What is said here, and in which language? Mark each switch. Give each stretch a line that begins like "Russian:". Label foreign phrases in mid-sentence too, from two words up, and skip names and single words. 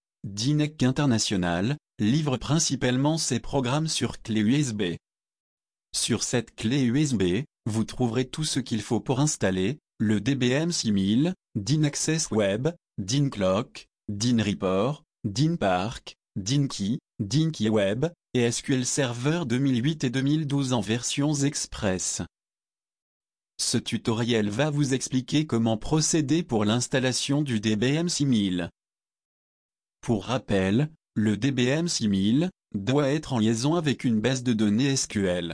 French: DINEC International, livre principalement ses programmes sur clé USB. Sur cette clé USB, vous trouverez tout ce qu'il faut pour installer le DBM 6000, DIN Access Web, DIN Clock, DIN Report, DIN Park, DIN Key Web, et SQL Server 2008 et 2012 en versions express. Ce tutoriel va vous expliquer comment procéder pour l'installation du DBM 6000. Pour rappel, le DBM 6000 doit être en liaison avec une base de données SQL.